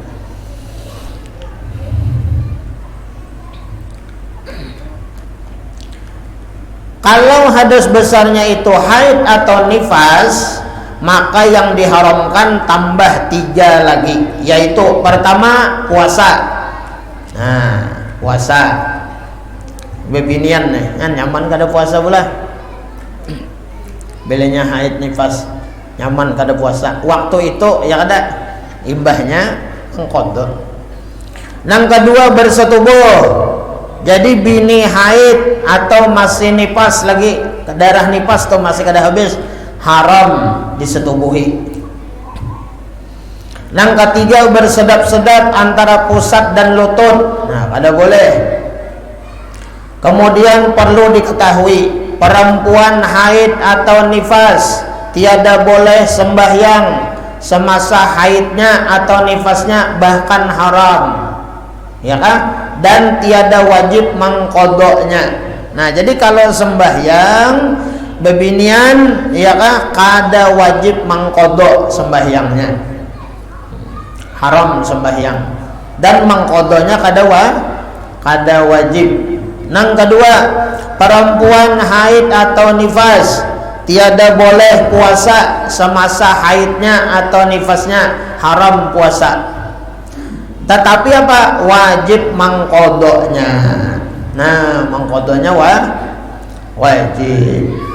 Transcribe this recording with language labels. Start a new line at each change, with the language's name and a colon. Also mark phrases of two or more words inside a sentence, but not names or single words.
Indonesian: Kalau hadas besarnya itu haid atau nifas, maka yang diharamkan tambah 3 lagi, yaitu pertama, puasa.
Banjar: Nah, puasa bebinian nih kan nyaman kada puasa pula. Belenya haid nifas nyaman kada puasa, waktu itu ya kada imbahnya qada.
Indonesian: Yang kedua, bersetubuh. Jadi bini haid atau masih nifas lagi, darah nifas atau masih kada habis, haram disetubuhi. Yang ketiga, bersedap-sedap antara pusat dan lutut.
Banjar: Nah, kada boleh.
Indonesian: Kemudian perlu diketahui, perempuan haid atau nifas tiada boleh sembahyang semasa haidnya atau nifasnya, bahkan haram, ya kan? Dan tiada wajib mengkodoknya.
Banjar: Nah, jadi kalau sembahyang bebinian, ya kan, kada wajib mengkodok sembahyangnya, haram sembahyang, dan mengkodoknya kada wajib.
Indonesian: Yang kedua, perempuan haid atau nifas tiada boleh puasa semasa haidnya atau nifasnya, haram puasa. Tetapi apa? Wajib mengkodoknya. Nah, mengkodoknya wajib.